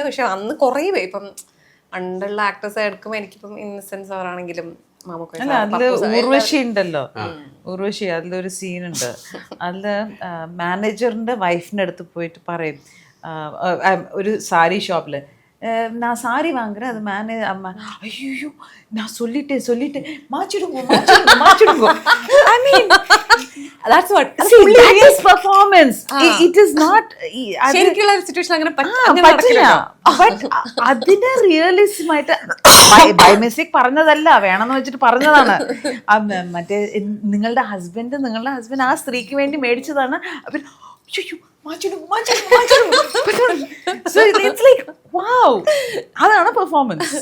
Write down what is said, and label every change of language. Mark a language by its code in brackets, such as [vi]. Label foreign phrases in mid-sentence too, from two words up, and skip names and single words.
[ml] പക്ഷെ അന്ന് കുറേ ഇപ്പം പണ്ടുള്ള ആക്ടേഴ്സ് എടുക്കുമ്പോൾ എനിക്കിപ്പം ഇന്നസെൻസ് അവരാണെങ്കിലും ഊർവശി ഉണ്ടല്ലോ, ഊർവശി അതിലൊരു സീനുണ്ട്. അതില് മാനേജറിന്റെ വൈഫിന്റെ അടുത്ത് പോയിട്ട് പറയും, ഒരു സാരി ഷോപ്പില് [ta] நான் சாரி வாங்குறேன், அது அம்மா ஐயோ நான் சொல்லிட்டேன் மாச்சிடுங்க. [en] I mean that's what that is performance. It is not [ml] ശരിക്കുള്ള സിറ്റുവേഷൻ അങ്ങനെ പറ്റില്ല. ബട്ട് അതിനെ റിയലിസം ആയിട്ട് [en] by mistake [ml] പറഞ്ഞതല്ല, വേണമെന്ന് വെച്ചിട്ട് പറഞ്ഞതാണ്. മറ്റേ നിങ്ങളുടെ ഹസ്ബൻഡ് ആ സ്ത്രീക്ക് വേണ്ടി മേടിച്ചതാണ്. അതാണ് പെർഫോമൻസ്